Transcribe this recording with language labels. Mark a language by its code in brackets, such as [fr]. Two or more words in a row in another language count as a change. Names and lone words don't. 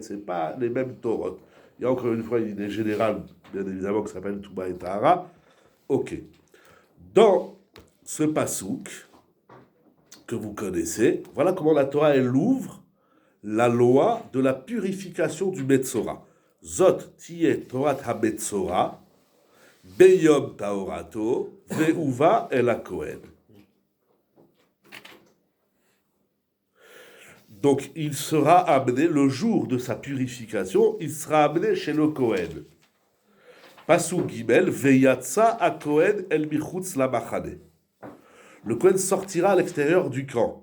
[fr] C'est pas les mêmes Torot. Il y a encore une fois une idée générale, bien évidemment, qui s'appelle Touma et Tahara. Ok. Dans ce pasouk que vous connaissez, voilà comment la Torah, elle ouvre la loi de la purification du Metzora. [he] זאת תהיה תורת המצורע, ביום טהרתו, והובא אל הכהן. [fr] Donc, il sera amené, le jour de sa purification, il sera amené chez le Kohen. [he] פסוק ג', ויצא הכהן אל מחוץ למחנה. [fr] Le Kohen sortira à l'extérieur du camp.